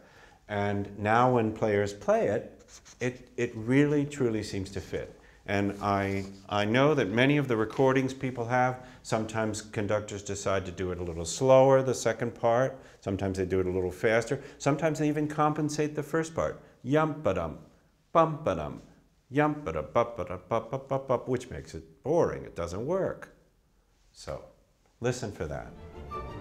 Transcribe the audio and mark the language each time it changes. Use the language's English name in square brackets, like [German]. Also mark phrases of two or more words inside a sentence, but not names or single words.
[English] And now when players play it, it really truly seems to fit. And I know that many of the recordings people have, sometimes conductors decide to do it a little slower, the second part. Sometimes they do it a little faster. Sometimes they even compensate the first part. Yum-ba-dum, bum-ba-dum, yum-ba-da, bup-ba-da, bup-bup-bup-bup, which makes it boring. It doesn't work. So listen for that.